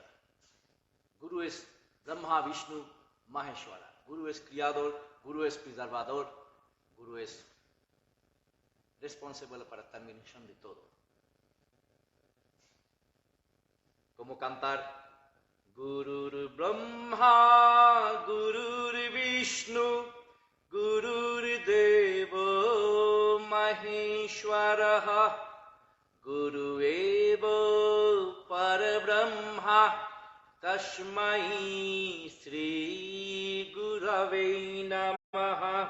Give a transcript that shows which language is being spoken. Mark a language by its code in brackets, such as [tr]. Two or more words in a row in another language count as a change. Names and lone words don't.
[es] Guru es Brahma, Vishnu, Maheshwara. Guru es criador, Guru es preservador, Guru es responsable para la terminación de todo. Como cantar [sa] गुरुर् ब्रह्मा गुरुर् विष्णुः गुरुर् देवो महेश्वरः गुरुर् एव परब्रह्म तस्मै श्री गुरवे नमः.